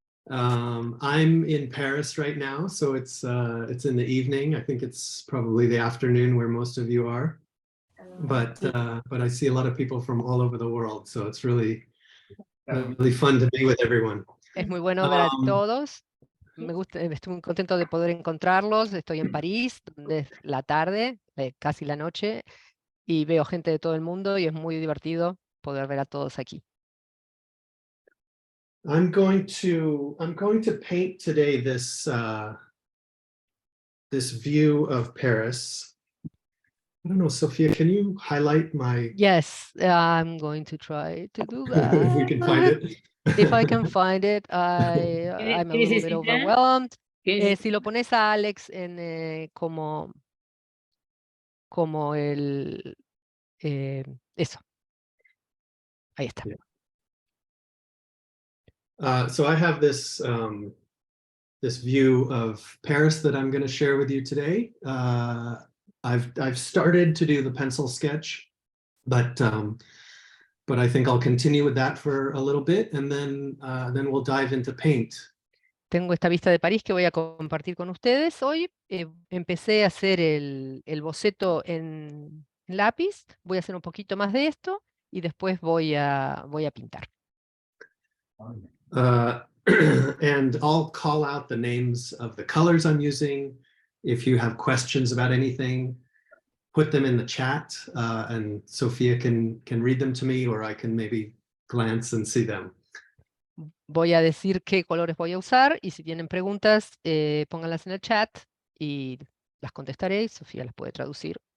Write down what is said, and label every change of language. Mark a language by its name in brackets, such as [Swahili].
[English] I'm in Paris right now, so it's in the evening. I think it's probably the afternoon where most of you are. But I see a lot of people from all over the world, so it's really fun to be with everyone. [Spanish] Es muy bueno ver a todos. Me gusta, estoy muy contento de poder encontrarlos. Estoy en París, donde es la tarde, casi la noche, y veo gente de todo el mundo y es muy divertido poder ver a todos aquí. [English] I'm going to paint today this view of Paris. I don't know, Sophia, can you highlight my? Yes, I'm going to try to do that. If we can find it. If I can find it, I'm a little bit overwhelmed. [Spanish] Si lo pones a Alex en como el eso. Ahí está. [English] Yeah. So I have this this view of Paris that I'm going to share with you today. I've started to do the pencil sketch, but I think I'll continue with that for a little bit, and then we'll dive into paint. [Spanish] Tengo esta vista de París que voy a compartir con ustedes hoy. Empecé a hacer el boceto en lápiz. Voy a hacer un poquito más de esto y después voy a pintar. [English] And I'll call out the names of the colors I'm using. If you have questions about anything, put them in the chat, and Sophia can read them to me, or I can maybe glance and see them. [Spanish] Voy a decir qué colores voy a usar y si tienen preguntas, pónganlas en el chat y las contestaré y Sofía las puede traducir.